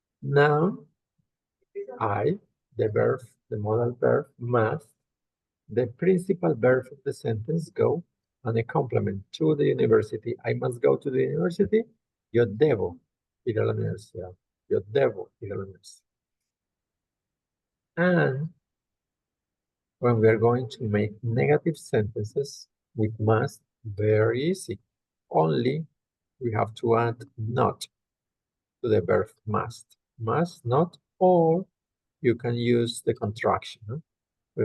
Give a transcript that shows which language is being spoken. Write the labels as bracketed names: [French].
[English] Now, I, the verb, the modal verb, must, the principal verb of the sentence, go, and a complement to the university. I must go to the university. [Spanish] Yo debo ir a la universidad. Yo debo ir a la universidad. [English] And when we are going to make negative sentences with must, very easy. Only we have to add not to the verb must. Must, not, or you can use the contraction. No?